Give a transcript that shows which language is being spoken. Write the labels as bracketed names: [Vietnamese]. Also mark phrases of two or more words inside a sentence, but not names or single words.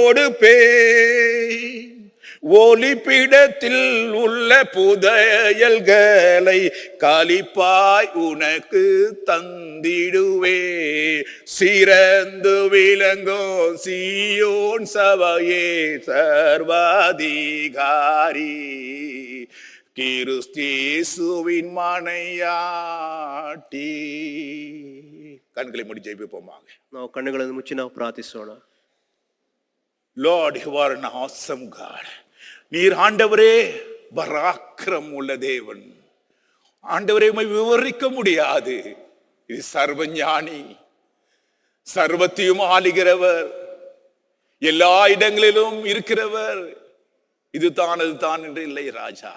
[Tamil] கொடுப்பேன், ஒளிப்பிடத்தில் உள்ள புதையல்களை களிப்பாய் உனக்கு தந்திடுவே, சிறந்து விளங்கும் சீயோன் சபையே சர்வாதிகாரி, கிறிஸ்தேசுவின் மனையாட்டி. கண்களை மூடி ஜெபிப்போமாக. [Kannada] ನಾವು ಕಣ್ಣುಗಳನ್ನು ಮುಚ್ಚಿ ನಾವು ಪ್ರಾರ್ಥಿಸೋಣ. [English] Lord, you are an awesome God. [Tamil] நீர் ஆண்டவரே பராக்கிரம் உள்ள தேவன். ஆண்டவரே விவரிக்க முடியாது. இது சர்வஞானி, சர்வத்தையும் ஆளுகிறவர், எல்லா இடங்களிலும் இருக்கிறவர். இதுதான் அதுதான் என்று இல்லை ராஜா.